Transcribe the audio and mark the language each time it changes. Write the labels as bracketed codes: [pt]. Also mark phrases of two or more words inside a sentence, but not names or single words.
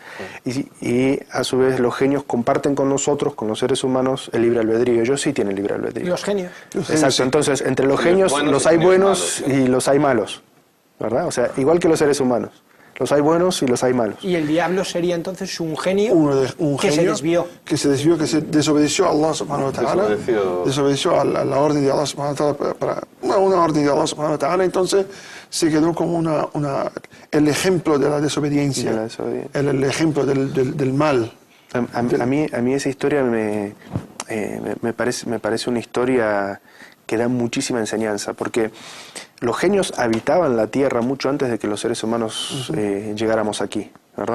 [es] Y a su vez los genios comparten con nosotros, con los seres humanos, el libre albedrío. Ellos sí tienen libre albedrío. ¿Y los genios? Exacto, entonces entre los genios los hay buenos y los hay malos, ¿verdad? O sea, igual que los seres humanos. Los hay buenos y los hay malos. ¿Y el diablo sería entonces un genio que se desvió? Que desobedeció a [ar] الله سبحانه وتعالى. [es] Desobedeció a la orden de [ar] الله سبحانه وتعالى, [es] una orden de [ar] الله سبحانه وتعالى. [es] Entonces se quedó como el ejemplo de la desobediencia, De la desobediencia. el ejemplo del mal. A mí esa historia me parece una historia que da muchísima enseñanza, porque los genios habitaban la tierra mucho antes de que los seres humanos llegáramos aquí, ¿verdad?